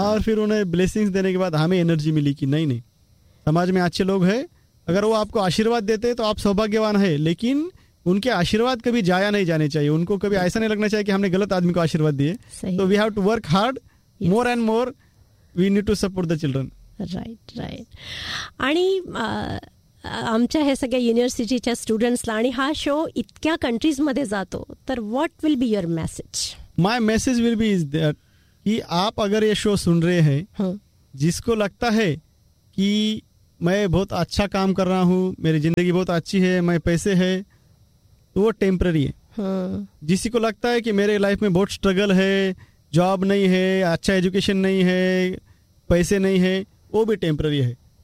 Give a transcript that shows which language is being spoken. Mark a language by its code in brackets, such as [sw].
[hi] और फिर उन्हें ब्लेसिंग्स देने के बाद हमें एनर्जी मिली कि नहीं नहीं, समाज में अच्छे लोग हैं, अगर वो आपको आशीर्वाद देते हैं तो आप सौभाग्यवान है, लेकिन उनके आशीर्वाद कभी जाया नहीं जाने चाहिए. उनको कभी ऐसा नहीं लगना चाहिए कि हमने गलत आदमी को आशीर्वाद दिए. तो [en] We have to work hard, more and more we need to support the children. Right right. [mr] आणि आमच्या ह्या सगळ्या युनिव्हर्सिटीच्या स्टुडंट्सला आणि हा शो इतक्या कंट्रीज मध्ये जातो, तर [en] What will be your message? My message will be is that [hi] की आप अगर ये शो सुन रहे हैं जिसको लगता है कि मैं बहुत अच्छा काम कर रहा हूँ, मेरी जिंदगी बहुत अच्छी है, मैं पैसे है, तो वो टेम्पररी है। जिसी को लगता है कि मेरे लाइफ में बहुत स्ट्रगल है, जॉब नहीं है, अच्छा एजुकेशन नहीं है, पैसे नहीं है, वो भी टेम्पररी है।